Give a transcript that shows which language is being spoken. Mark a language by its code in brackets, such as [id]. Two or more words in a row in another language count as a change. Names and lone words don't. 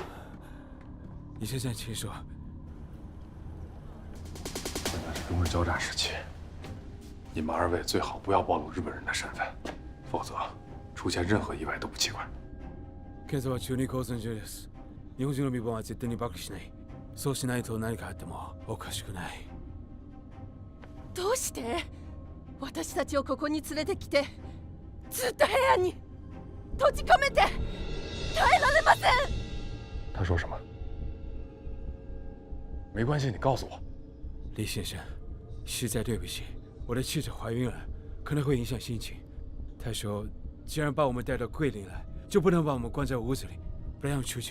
[zh] 李先生，请说。现在是中日交战时期，你们2位最好不要暴露日本人的身份，否则出现任何意外都不奇怪。 [ja] 現在は中日交戦中です。日本人の身分は絶対に暴露しない。そうしないと何かあってもおかしくない。どうして私たちをここに連れてきて、ずっと部屋に閉じ込めて耐えられません。 [zh] 他说什么？没关系，你告诉我。李先生，实在对不起，我的妻子怀孕了，可能会影响心情。他说，既然把我们带到桂林来，就不能把我们关在屋子里，不让出去。